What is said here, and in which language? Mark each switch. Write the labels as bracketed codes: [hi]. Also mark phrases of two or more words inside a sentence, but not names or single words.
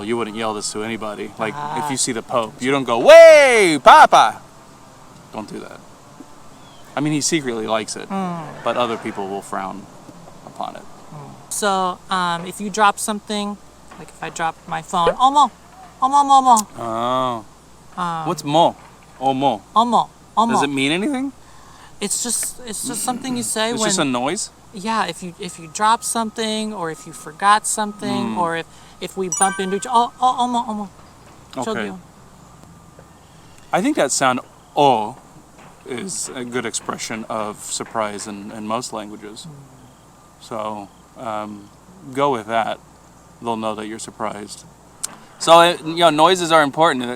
[en] You wouldn't yell this to anybody. Like if you see the Pope, you don't go "way, Papa." Don't do that. I mean, he secretly likes it, but other people will frown upon it. So if you drop something, like if I drop my phone, [ko] 어머, 어머, 어머, 어머. [en] Oh. What's mo? Oh, mo. [ko] 어머, 어머. [en] Does it mean anything? It's just something you say It's when. just a noise? Yeah, if you drop something or if you forgot something or if we bump into each [ko] 어머, 어머. [en] Okay. [ko] 저기요. [en] I think that sound oh is a good expression of surprise in most languages. So go with that. They'll know that you're surprised. So noises are important.